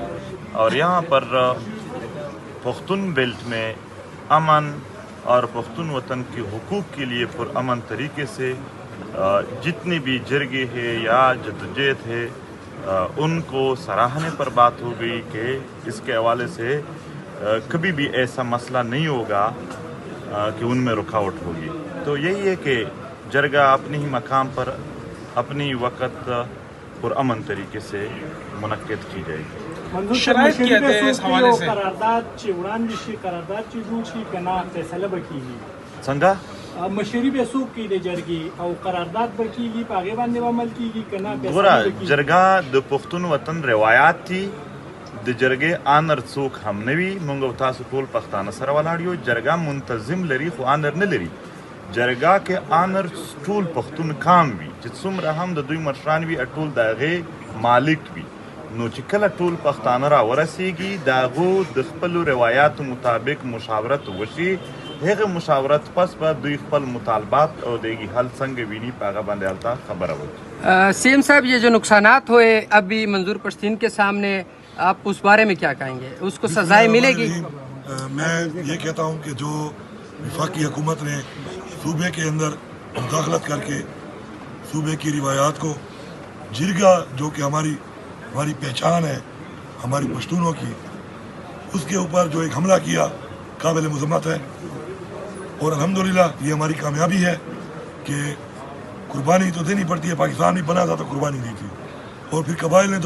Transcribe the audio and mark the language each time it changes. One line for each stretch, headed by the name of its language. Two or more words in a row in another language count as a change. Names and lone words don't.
Urdu: اور یہاں پر پختون بیلٹ میں امن اور پختون وطن کے حقوق کے لیے پرامن طریقے سے جتنے بھی جرگے ہیں یا جدوجہد ہے ان کو سراہنے پر بات ہو گئی کہ اس کے حوالے سے کبھی بھی ایسا مسئلہ نہیں ہوگا کہ ان میں رکاوٹ ہوگی۔ تو یہی ہے کہ جرگہ اپنے ہی مقام پر اپنی وقت پرامن طریقے سے منعقد کی جائے گی۔ شرائط کیا ہے اس حوالے سے؟
Pashto: قرارداد چی وړاندې شي، قرارداد چی جوړ شي کنه فیصله به کیږي څنګه مشري به څوک کی د جرګې او قرارداد به کیږي په هغې باندې به عمل کیږي که نه ګوره جرګه د پښتون وطن روایات دي د جرګې آنر څوک هم نه وي موږ او تاسو ټول پښتانه سره ولاړ یو جرګه منتظم لري خو آنر نه لري جرګه کې آنر ټول پښتون کام وي چې څومره هم د دوی مشران وي ټول د هغې مالک وي نو چې کله ټول پښتانه را ورسیږي د هغو د خپلو روایاتو مطابق مشاورت وشي هغه مشاورت پس به دوی خپل مطالبات او دیگی حل څنګه ویني په هغه باندې هلته خبره وکړي
Urdu: سیم صاحب یہ جو نقصانات ہوئے ابھی منظور پشتین کے سامنے آپ اس بارے میں کیا کہیں گے اس کو سزائیں ملے گی میں یہ کہتا ہوں کہ جو وفاقی حکومت نے صوبے کے اندر مداخلت کر کے صوبے کی روایات کو جرگہ جو کہ ہماری پہچان ہے ہماری پشتونوں کی اس کے اوپر جو ایک حملہ کیا قابل مذمت ہے اور الحمدللہ یہ ہماری کامیابی ہے کہ قربانی تو دینی پڑتی ہے پاکستان بھی بنا تھا تو قربانی دی تھی اور پھر قبائل نے